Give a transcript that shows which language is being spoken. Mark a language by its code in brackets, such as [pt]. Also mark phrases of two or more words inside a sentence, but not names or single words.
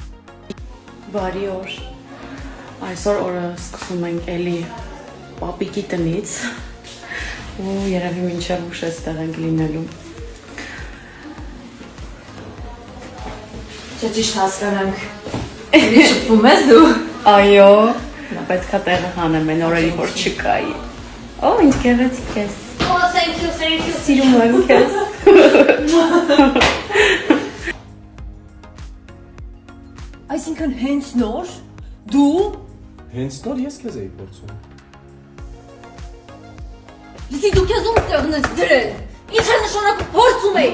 [hy] Բարի օր։ Այսօր օրը սկսում ենք էլի պապիկի տնից ու երևի մինչև ուշ էստեղ ենք լինելու։ Չէ, ճիշտ հասկանանք։ Էլի շփվում ես դու։ Այո, նա պետքա տեղը հանեմ, այն օրերի որ չկայի։ Օ, ինչ գեղեցիկ ես։ Օ, [en] thank you, thank you։ [hy] Սիրում եմ քեզ։ Այսինքն հենց նոր դու Հենց նոր ես քեզ էի փորձում։ Լսի դու քեզ ում տեղն ես դրել։ Ինչ է նշանակում փորձում էի։